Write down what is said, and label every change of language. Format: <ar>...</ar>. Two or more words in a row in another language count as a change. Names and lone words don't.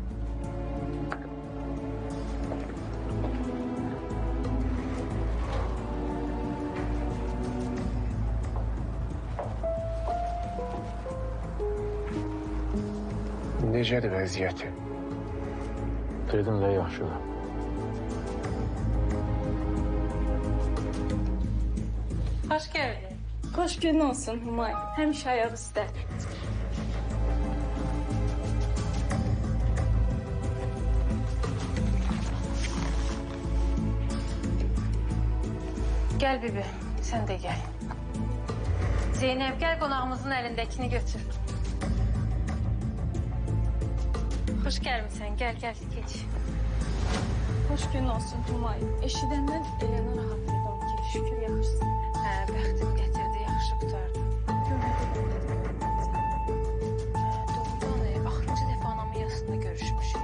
<az>Necədir vəziyyəti? Dedim də yaxşıdır.</az> <tr>Hoş geldin.</tr> <az>Hoş gün olsun Humay. Həmişə ayaq üstə.</az> <tr>Gel Bibi, sen de gel. Zeynep gel konağımızın elindekini götür. Hoş gelmişsin, gel gel geç.</tr> <az>Hoş gün olsun Humay. Eşidəndən Elena rahat edim ki, şükür yaxşısın. Hə, bəxtim gətirdi, yaxşı qutardı. Doğrudan, axırıncı dəfə anamın yasında görüşmüşük.</az>